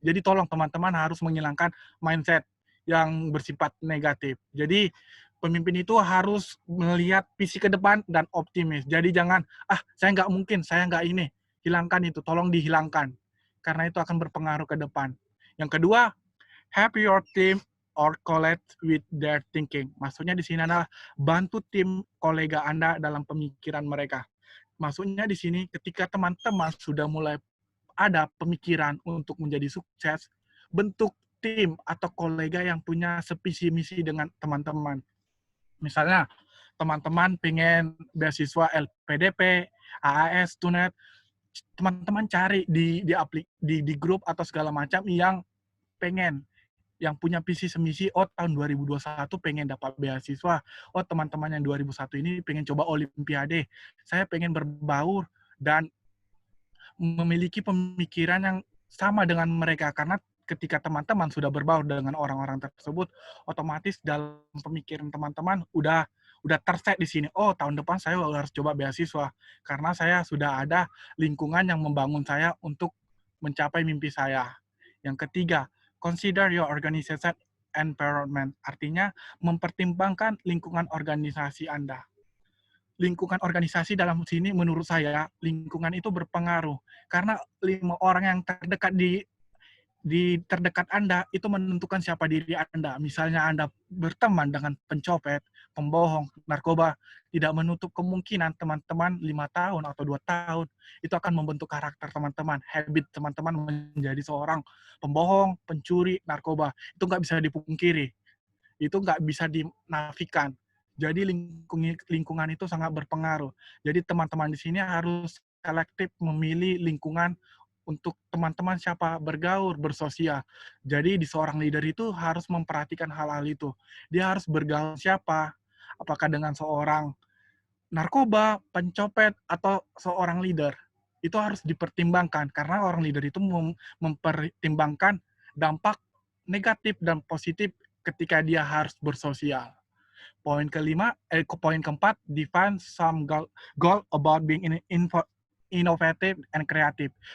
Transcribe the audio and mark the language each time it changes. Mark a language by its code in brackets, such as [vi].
[id] Jadi tolong teman-teman harus menghilangkan mindset yang bersifat negatif. Jadi pemimpin itu harus melihat visi ke depan dan optimis. Jadi jangan, saya nggak mungkin, saya nggak ini. Hilangkan itu, tolong dihilangkan. Karena itu akan berpengaruh ke depan. Yang kedua, [en] help your team or colleague with their thinking. [id] Maksudnya di sini adalah bantu tim kolega Anda dalam pemikiran mereka. Maksudnya di sini ketika teman-teman sudah mulai ada pemikiran untuk menjadi sukses, bentuk tim atau kolega yang punya sevisi misi dengan teman-teman. Misalnya, teman-teman pengen beasiswa LPDP, AAS, TUNET, teman-teman cari di grup atau segala macam yang pengen, yang punya visi semisi, oh tahun 2021 pengen dapat beasiswa, oh teman-teman yang 2001 ini pengen coba olimpiade, saya pengen berbaur dan memiliki pemikiran yang sama dengan mereka, karena ketika teman-teman sudah berbaur dengan orang-orang tersebut, otomatis dalam pemikiran teman-teman udah terset di sini. Oh, tahun depan saya harus coba beasiswa karena saya sudah ada lingkungan yang membangun saya untuk mencapai mimpi saya. Yang ketiga, [en] consider your organization environment. [id] Artinya mempertimbangkan lingkungan organisasi Anda. Lingkungan organisasi dalam sini menurut saya lingkungan itu berpengaruh karena 5 orang yang terdekat di terdekat Anda itu menentukan siapa diri Anda. Misalnya Anda berteman dengan pencopet, pembohong, narkoba, tidak menutup kemungkinan teman-teman 5 tahun atau 2 tahun itu akan membentuk karakter teman-teman, habit teman-teman menjadi seorang pembohong, pencuri, narkoba. Itu nggak bisa dipungkiri. Itu nggak bisa dinafikan. Jadi lingkungan itu sangat berpengaruh. Jadi teman-teman di sini harus selektif memilih lingkungan untuk teman-teman siapa bergaul, bersosial. Jadi di seorang leader itu harus memperhatikan hal-hal itu. Dia harus bergaul siapa? Apakah dengan seorang narkoba, pencopet, atau seorang leader? Itu harus dipertimbangkan karena orang leader itu mempertimbangkan dampak negatif dan positif ketika dia harus bersosial. Poin keempat, [en] define some goal about being innovative and creative.